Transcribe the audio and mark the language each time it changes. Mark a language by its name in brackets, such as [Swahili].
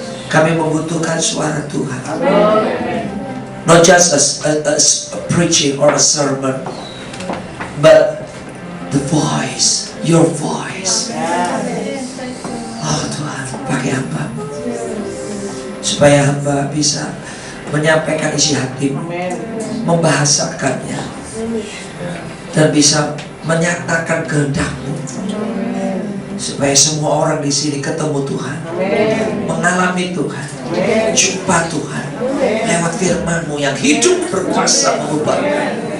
[Indonesian] Kami membutuhkan suara Tuhan. [English] Not just a preaching or a sermon, but the voice, your voice. [Indonesian] Oh Tuhan, pakai hamba supaya hamba bisa menyampaikan isi hatimu, membahasakannya, dan bisa menyatakan kehendak-Mu, supaya semua orang di sini ketemu Tuhan, mengalami Tuhan, jumpa Tuhan lewat firman-Mu yang hidup, berkuasa, mengubahkan.